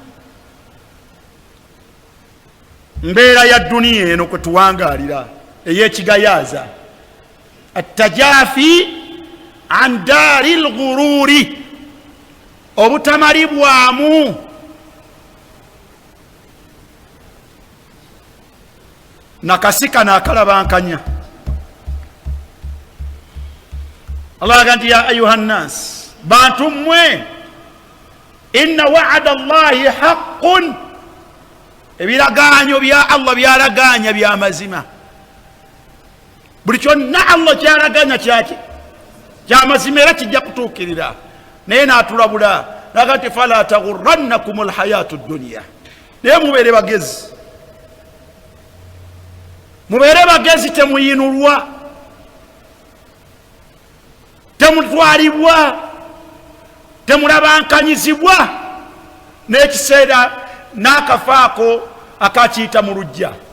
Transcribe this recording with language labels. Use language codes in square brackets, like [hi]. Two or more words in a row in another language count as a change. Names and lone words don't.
[lg] Mbeera ya duniya eno kwe tuwangaalira ey'ekigayaaza, [ar] التجافي عن دار الغرور, [lg] obutamalibwamu. Nakasika n'akalabankanya. Allah agamba [ar] يا أيها الناس, [lg] bantu mmwe, [ar] إن وعد الله حق, [lg] ebiragaanyo bya Allah byalagaanya bya mazima. Buli kyonna Allah kyalagaanya kyaki kya mazima era kijja kutuukirira. Naye n'atulabula n'agamba nti [ar] فلا تغرنكم الحياة الدنيا, [lg] naye mubeere bagezi, mubeere bagezi, temuyinulwa, temutwalibwa, temulabankanyizibwa n'ekiseera n'akafaako akakiyita mu lujja.